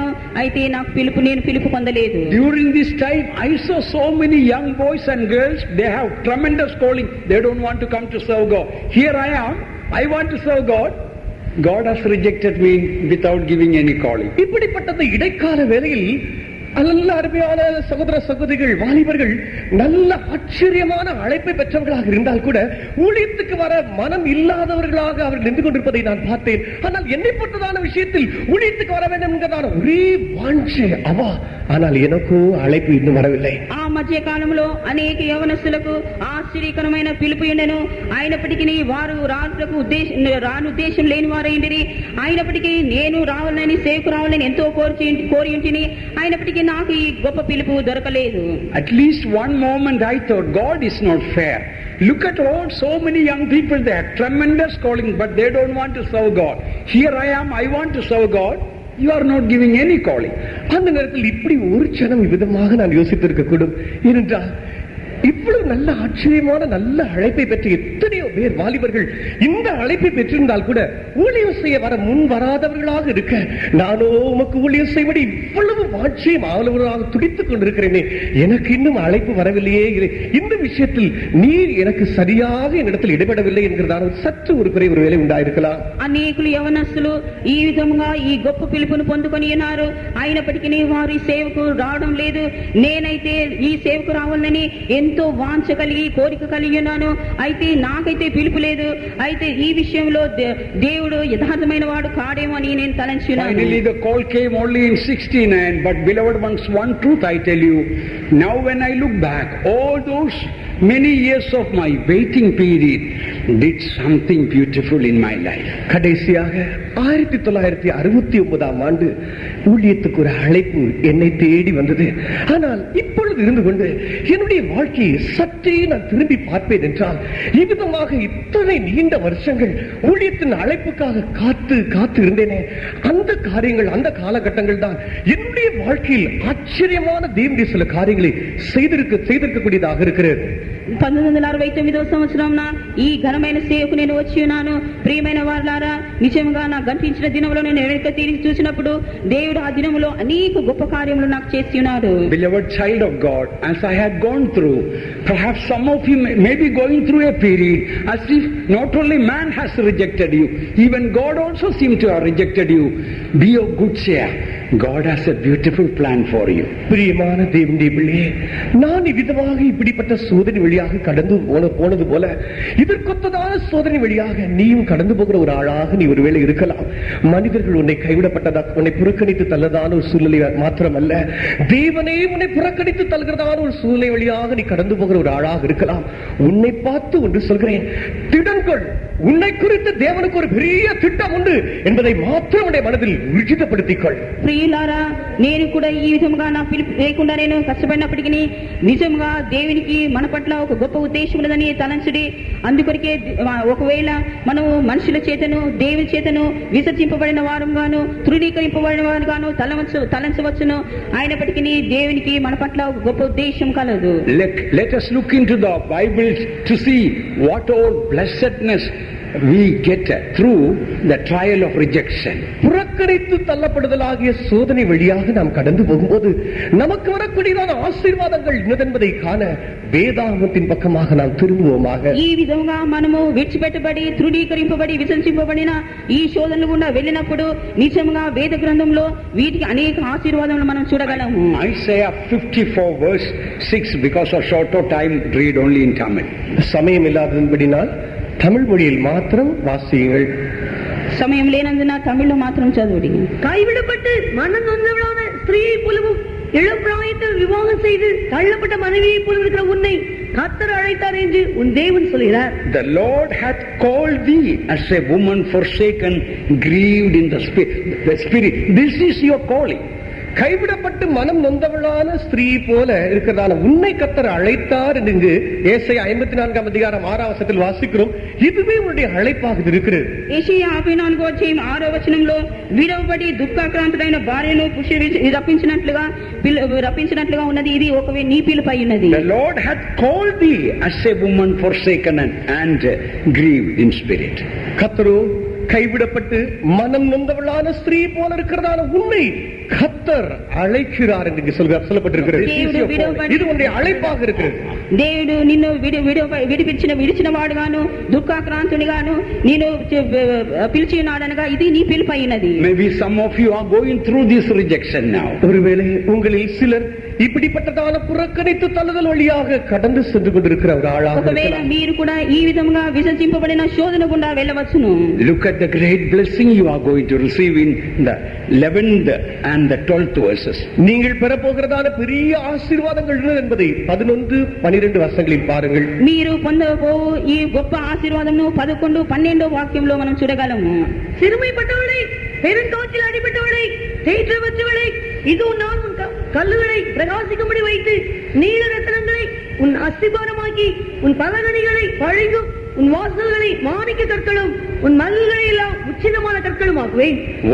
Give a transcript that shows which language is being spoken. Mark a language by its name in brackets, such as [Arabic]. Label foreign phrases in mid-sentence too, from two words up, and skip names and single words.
[Telugu] అయితే నాకు నేను పిలుపు పొందలేదు. [English] During this time I saw so many young boys and girls, they have tremendous calling. They don't want to come to serve God. Here I am, I want to serve God. God has rejected me without giving any calling. [Tamil] இப்படிப்பட்ட இடைக்கால வேளையில் நல்ல அருமையான சகோதர சகோதரிகள், வாலிபர்கள் நல்ல ஆச்சரியமான அழைப்பை பெற்றவர்களாக இருந்தால் கூட ஊழியத்துக்கு வர மனம் இல்லாதவர்களாக அவர்கள் நின்று கொண்டிருப்பதை நான் பார்த்தேன். ஆனால் என்னை பொறுத்ததான விஷயத்தில் ஊழியத்துக்கு வர வேண்டும் என்கிறதான ஒரே வாஞ்சை அவா, ஆனால் எனக்கோ அழைப்பு இன்னும் வரவில்லை. [Telugu] ఆ మధ్య కాలంలో అనేక యవనస్తులకు ఆశ్చర్యకరమైన పిలుపు ఉండెను. అయినప్పటికీ వారు రాను ఉద్దేశం లేని వారైండిరి. అయినప్పటికీ నేను రావాలని, సేవకు రావాలని ఎంతో కోరి ఉంటిని. అయినప్పటికీ నాకు ఈ గొప్ప పిలుపు దొరకలేదు. [English] At least one moment I thought, God is not fair. Look at all so many young people, they have tremendous calling, but they don't want to serve God. Here I am, I want to serve God. You are not giving any calling. [Tamil] அந்த நேரத்தில் இப்படி ஒரு க்ஷணம் விதமாக நான் யோசித்திருக்க கூடும். ஏனென்றால் இவ்வளவு நல்ல ஆச்சரியமான நல்ல அழைப்பை பெற்ற எத்தனையோ பேர் வாலிபர்கள் இந்த அழைப்பை பெற்றிருந்தால் கூட ஊழியம் செய்ய வர முன் வராதவர்களாக இருக்க, நானோ உமக்கு ஊழியம் செய்வடி இவ்வளவு வாட்சியம் ஆளுவராக துடித்துக் கொண்டிருக்கிறேனே, எனக்கு இன்னும் அழைப்பு வரவில்லையே, இந்த விஷயத்தில் நீர் எனக்கு சரியாக என்னிடத்தில் இடைபெடவில்லை என்கிறதான சற்று ஒரு குறை ஒரு வேலை உண்டாயிருக்கலாம். [Telugu] అనేకులు యవనస్తులు ఈ విధంగా ఈ గొప్ప పిలుపును పొందుకొని ఉన్నారు. అయినప్పటికీ వారి సేవకు రావడం లేదు. నేనైతే ఈ సేవకు రావాలని ఎంతో వాంఛ కలిగి కోరిక కలిగి ఉన్నాను. అయితే నాకైతే పిలుపు లేదు. అయితే ఈ విషయంలో దేవుడు యథార్థమైన వాడు కాడేమో అని నేను తలంచున్నాను. [English] Finally the call came only in 69, but beloved ones, one truth I tell you, now when I look back, all those many years of my waiting period did something beautiful in my life. [Tamil] கடைசியாக 1969ஆம் ஆண்டு ஊழியத்துக்கு ஒரு அழைப்பு என்னை தேடி வந்தது. ஆனால் இப்பொழுது இருந்து கொண்டு என்னுடைய வாழ்க்கையை சற்றே நான் திரும்பி பார்ப்பேன் என்றால், இவ்விதமாக இத்தனை நீண்ட வருஷங்கள் ஊழியத்தின் அழைப்புக்காக காத்து இருந்தேனே, அந்த காரியங்கள் அந்த காலகட்டங்கள் தான் என்னுடைய வாழ்க்கையில் ஆச்சரியமான தேவனுடைய சில காரியங்களை செய்திருக்கக்கூடியதாக இருக்கிறது. [Telugu] 1969వ సంవత్సరంన ఈ ఘనమైన సేవకు నేను వచ్చి ఉన్నాను. ప్రియమైన వారలారా, నిజంగా నా గతించిన దినములో నేను వెనక తిరిగి చూసినప్పుడు దేవుడు ఆ దినములో అనేక గొప్ప కార్యములు నాకు చేసి ఉన్నాడు. [English] Beloved child of God, as I had gone through, perhaps some of you may be going through a period as if not only man has rejected you, even God also seemed to have rejected you. Be of good cheer. God has a beautiful plan for you. [Tamil] பிரியமான தேவனுடைய பிள்ளையே, நான் இவ்விதமாக இப்படிப்பட்ட சோதனை வழியாக கடந்து போனது போல இதற்கொத்ததான சோதனை வழியாக நீயும் கடந்து போகிற ஒரு ஆளாக நீ ஒருவேளை இருக்கலாம். மனிதர்கள் உன்னை கைவிடப்பட்டதா, உன்னை புறக்கணித்து தள்ளதான ஒரு சூழ்நிலை மாத்திரமல்ல, தேவனே உன்னை புறக்கணித்து தள்ளுகிறதான ஒரு சூழ்நிலை வழியாக நீ கடந்து போகிற ஒரு ஆளாக இருக்கலாம். உன்னை பார்த்து ஒன்று சொல்கிறேன், திடன்கள், உன்னை குறித்து தேவனுக்கு ஒரு பெரிய திட்டம் உண்டு என்பதை மாத்திரம் உன்னுடைய மனதில் உறுதிப்படுத்திக்கொள். [Telugu] ప్రియులారా, నేను కూడా ఈ విధంగా నా పిలుపు లేకుండా నేను కష్టపడినప్పటికీ నిజంగా దేవునికి మన పట్ల ఒక గొప్ప ఉద్దేశం ఉన్నదని తలంచుడి. అందుకొరికే ఒకవేళ మనము మనుషుల చేతను దేవుని చేతను విసర్జింపబడిన వారంగాను తృణీకరింపబడిన వారుగాను తలంచవచ్చును. అయినప్పటికీ దేవునికి మన పట్ల ఒక గొప్ప ఉద్దేశం కలదు. [English] Let us look into the Bible to see what all blessedness we get through the trial of rejection. [Tamil] புறக்கணித்து தள்ளப்படுதலாகிய சோதனை வழியாக நாம் கடந்து போகும்போது நமக்கு வரக்கூடியதான ஆசீர்வாதங்கள் என்னதென்பதை காண வேதாகமத்தின் பக்கமாக நாம் திரும்புவோமாக. [Telugu] ఈ విధంగా మనము విడిచిపెట్టబడి తృణీకరింపబడి విసర్జింపబడిన ఈ శోధనలు గుండా వెళ్ళినప్పుడు నిజంగా వేద గ్రంథంలో వీటికి అనేక ఆశీర్వాదములు మనం చూడగలము. [English] Isaiah 54 verse 6, because of short time read only in Tamil. [Tamil] சமயம் இல்லாதபடினால் தமிழ் மொழியில் மாத்திரம் வாசியுங்கள். சமயம் లేనందున தமிழ்ல மாத்திரம் చదువుడి. கைவிடப்பட்டு மனம் நொந்தவளான ஸ்திரீயை போலவும் இளம் பிராயத்தில் விவாகம் செய்து தள்ளப்பட்ட மனைவியை போல இருக்கிற உன்னை கர்த்தர் அழைத்தார் என்று உன் தேவன் சொல்கிறார். [English] The Lord hath called thee as a woman forsaken, grieved in the spirit. This is your calling. [Tamil] கைவிடப்பட்டு மனம் நொந்தவளான ஸ்திரீ போல இருக்கிறதான உன்னை கர்த்தர் அழைத்தார் என்று ஏசாயா 54ஆம் அதிகாரம் 6ஆம் வசனத்தில் வாசிக்கிறோம். இதுவே உன்னுடைய அழைப்பாக இருக்கிறது. [Telugu] ஏசாயா 54వ అధ్యాయం 6వ వచనంలో విడవబడి దుఃఖాక్రాంతుడైన భార్యను రప్పించినట్లుగా ఉన్నది. ఇది ఒకవే నీ పిలుపై ఉన్నది. [English] The Lord hath called thee as a woman forsaken and grieved in spirit. [Tamil] கர்த்தரோ கைவிடப்பட்டு மனம் நொந்தவளான ஸ்திரீ போல இருக்கிறதான உன்னை கர்த்தர் அழைக்கிறார் என்று சொல்லப்பட்டிருக்கிறது. இது உன்னுடைய அழைப்பாக இருக்கிறது. [Telugu] దేవుడు నిన్ను విడిచిన వాడుగాను దుఃఖాక్రాంతునిగాను నేను పిలిచినాడనగా ఇది నీ పిలుపైనది. [English] Maybe some of you are going through this rejection now. [Tamil] ஒருவேளை உங்களில் சிலர் இப்படிப்பட்டதான புறக்கணித்து தள்ளுதல் வழியாக கடந்து சென்று கொண்டிருக்கிற ஒரு ஆளாக [Telugu] ఒకవేళ మీరు కూడా ఈ విధంగా విసర్జింపబడిన శోధన గుండా వెళ్ళవచ్చును. [English] Look at the great blessing you are going to receive in the 11th and the 12th verses. [Tamil] நீங்கள் பெறப்போகிறதான பெரிய ஆசீர்வாதங்கள் என்பதை 11, 12 வசனங்களில் பாருங்கள். [Telugu] మీరు పొందబో ఈ గొప్ప ఆశీర్వాదమును 11, 12 వాక్యంలో మనం చూడగలము. [Tamil] சிறுமைப்பட்டவளை, பெருங்காற்றில் அடிபட்டவளை, தேற்றவற்றவளை, இதோ நான் உன் கல்லுகளை பிரகாசிக்கும்படி வைத்து நீல ரத்தினங்களை உன் அஸ்திபாரமாக்கி உன் பலகணிகளை பழங்கும் உன் வாசல்களை மாணிக்க கற்களும் உன் மல்களை எல்லாம் உச்சிதமான கற்களும் ஆக்குவேன்.